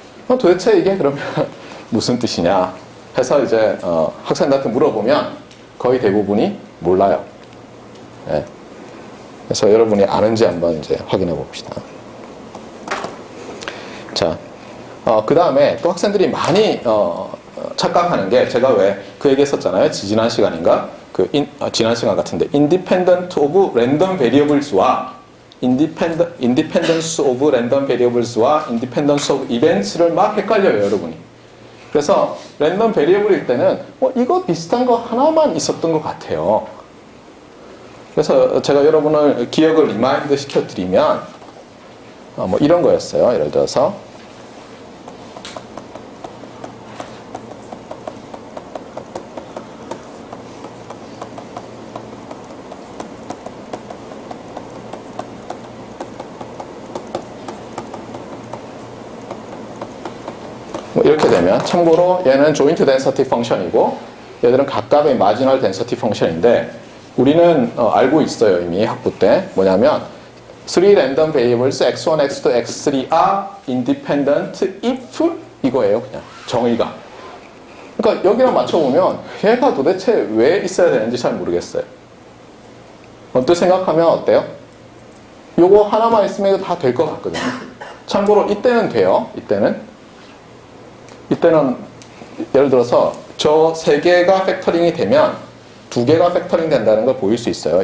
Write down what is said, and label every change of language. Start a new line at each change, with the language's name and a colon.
Korean: 도대체 이게 그러면 무슨 뜻이냐 해서 이제 학생들한테 물어보면 거의 대부분이 몰라요. 네. 그래서 여러분이 아는지 한번 이제 확인해 봅시다. 자, 그 다음에 또 학생들이 많이 착각하는 게 제가 왜 그 얘기 했었잖아요. 지난 시간인가? 지난 시간 같은데
English: independent of random variables
Korean: 와
English: independence of random variables
Korean: 와
English: independence of events
Korean: 를 막 헷갈려요, 여러분이. 그래서 랜덤 베리어블일 때는 이거 비슷한 거 하나만 있었던 것 같아요. 그래서 제가 여러분을 기억을 리마인드 시켜드리면 뭐 이런 거였어요. 예를 들어서 이렇게 되면 참고로 얘는 joint density 펑션이고 얘들은 각각의 마지널 덴서티 펑션인데 우리는 알고 있어요. 이미 학부 때.
English: 뭐냐면 3 random variables x1, x2, x3 are independent if
Korean: 이거예요. 그냥 정의가. 그러니까 여기랑 맞춰보면 얘가 도대체 왜 있어야 되는지 잘 모르겠어요. 언뜻 생각하면 어때요? 요거 하나만 있으면 이거 다 될 것 같거든요. 참고로 이때는 돼요. 이때는 예를 들어서 저 세 개가 팩터링이 되면 두 개가 팩터링 된다는 걸 보일 수 있어요.